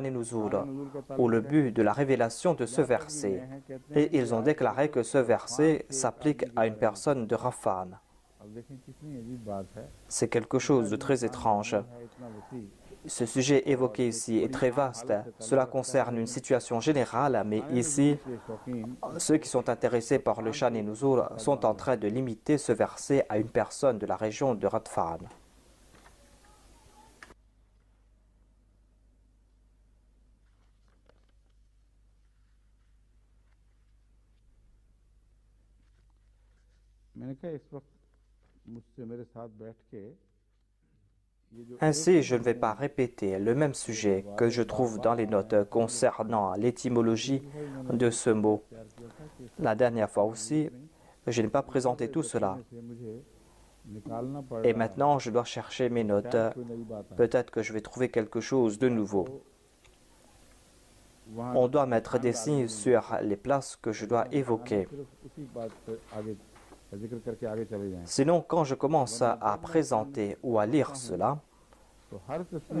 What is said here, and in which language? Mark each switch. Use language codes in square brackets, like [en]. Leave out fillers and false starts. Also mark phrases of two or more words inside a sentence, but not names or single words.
[fr] et Nuzul, ou le but de la révélation de ce verset, et ils ont déclaré que ce verset s'applique à une personne de Rafan. [ur] اب دیکھیں کتنی عجیب بات ہے. [fr] C'est quelque chose de très étrange. [ur] ہے اتنا وسیع [fr] Ce sujet évoqué ici est très vaste. Cela concerne une situation générale, mais ici, [ur] کے شوقین [fr] ceux qui sont intéressés par le Shan et Nuzul sont en train de limiter ce verset à une personne de la région de Radfan. [ur] میں نے کہا اس وقت مجھ سے میرے ساتھ بیٹھ کے یہ جو [fr] Ainsi, je ne vais pas répéter le même sujet que je trouve dans les notes concernant l'étymologie de ce mot. [ur] تیار کیا تھا کہ [fr] La dernière fois aussi, je n'ai pas présenté tout cela. [ur] اس سے مجھے نکالنا پڑ [fr] Et [ur] رہا ہے. [fr] maintenant, je dois chercher mes notes. [ur] کوئی نئی بات ہے [fr] Peut-être que je vais trouver quelque chose de nouveau. [ur] वहाँ [fr] On doit mettre des signes sur les places que je dois évoquer. [ur] صرف اسی بات پر آگے ذکر کرکے آگے چلے جائیں. [fr] Sinon, quand je commence à présenter ou à lire cela, [ur] تو ہر قسم